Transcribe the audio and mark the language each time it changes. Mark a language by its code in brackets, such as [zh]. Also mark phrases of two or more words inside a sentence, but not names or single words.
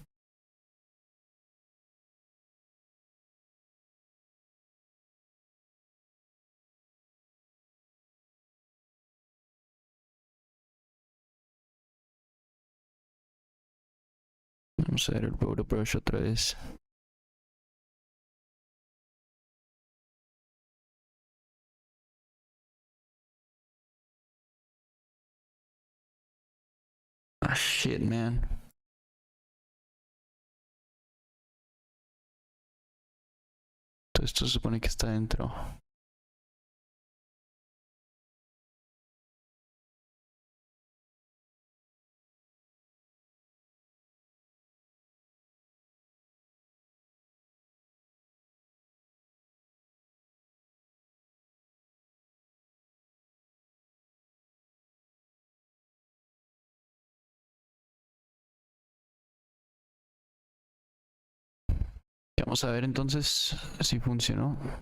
[es] Vamos a ver el Photo Brush otra vez. [en] Ah, shit, man. [es] Todo esto se supone que está dentro. Vamos a ver entonces si funcionó.